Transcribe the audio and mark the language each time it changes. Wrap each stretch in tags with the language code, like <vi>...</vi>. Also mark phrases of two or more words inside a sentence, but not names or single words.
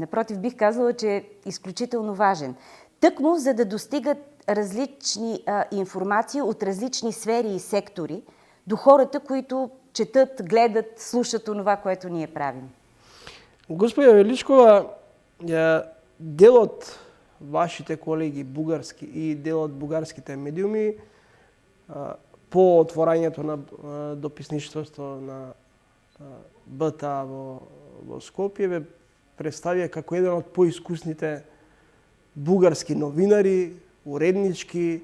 <bg>Напротив, бих казала, че е изключително важен. Тъкмо, за да достигат различни информации от различни сфери и сектори до хората, които четат, гледат, слушат онова, което ние правим.</bg> <mk>Господја Величкова, дел од вашите колеги бугарски и дел од бугарските медиуми по отворањето на дописничеството на БТА во Скопје ве представија како еден од поискусните бугарски новинари, уреднички.</mk>